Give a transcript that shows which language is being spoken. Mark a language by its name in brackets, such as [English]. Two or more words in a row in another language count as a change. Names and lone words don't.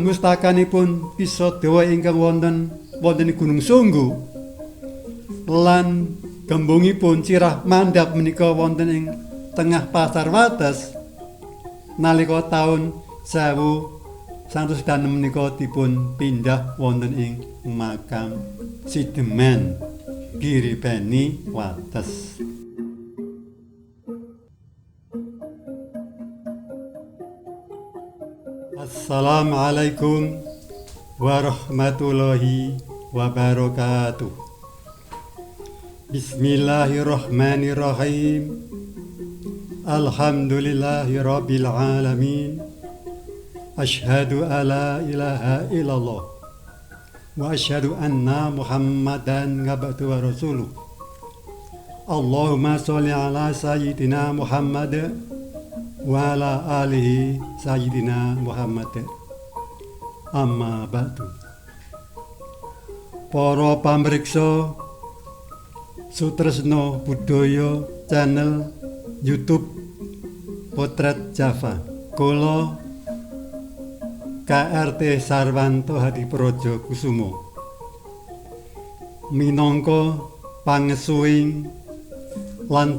[Javanese] mustakanipun Ki Sodewa ingkang wonten Gunung Sunggu lan gembungipun sirah mandhap menika wonten ing tengah Pasar Wates nalika taun 1906 menika dipun pindah wonten ing makam Sideman Giripeni Wates. [Arabic] السلام عليكم ورحمة الله وبركاته. بسم الله الرحمن الرحيم. الحمد لله رب العالمين. أشهد ألا إله إلا الله وأشهد أن محمدا عبده ورسوله. اللهم صل على سيدنا محمد وعلى آله سيدنا محمد. أما بعد. [Javanese] Para pamriksa Sutresno Budaya channel YouTube Potret Java. Kula KRT Sarwanto Hadipraja Kusumo minangka pangesuing lan